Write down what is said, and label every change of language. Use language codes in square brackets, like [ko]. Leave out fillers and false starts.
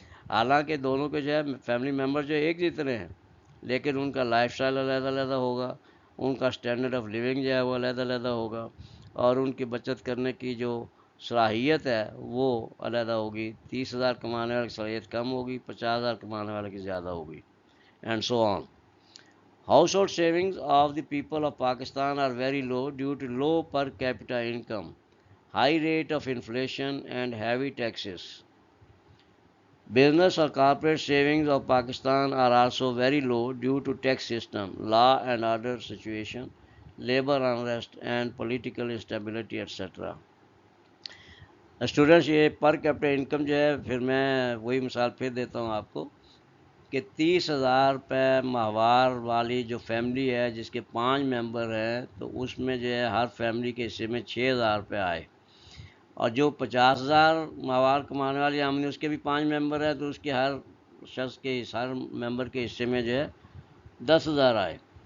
[ur] حالانکہ دونوں کے جو ہے فیملی ممبر جو ایک جتنے ہیں، لیکن ان کا لائف سٹائل علیحدہ علیحدہ ہوگا، ان کا اسٹینڈرڈ آف لیونگ جو ہے وہ علیحدہ علیحدہ ہوگا، اور ان کی بچت کرنے کی جو صلاحیت ہے وہ علیحدہ ہوگی۔ 30,000 کمانے والے کی صلاحیت کم ہوگی، 50,000 کمانے والے کی زیادہ ہوگی، and so on. [en] Household savings of the people of Pakistan are very low due to low per capita income, high rate of inflation and heavy taxes. Business or corporate savings of Pakistan are also very low due to tax system, law and order situation, labor unrest and political instability, etc. [ur] Students, یہ per capita income جو ہے، پھر میں وہی مثال پھر دیتا ہوں آپ کو کہ 30,000 روپے ماہوار والی جو فیملی ہے جس کے 5 ممبر ہیں، تو اس میں جو ہے ہر فیملی کے حصے میں 6,000 روپے آئے، اور جو 50,000 ماہوار کمانے والی آمدنی اس کے بھی 5 ممبر ہے تو اس کے ہر شخص کے ہر ممبر کے حصے میں جو ہے 10,000 آئے۔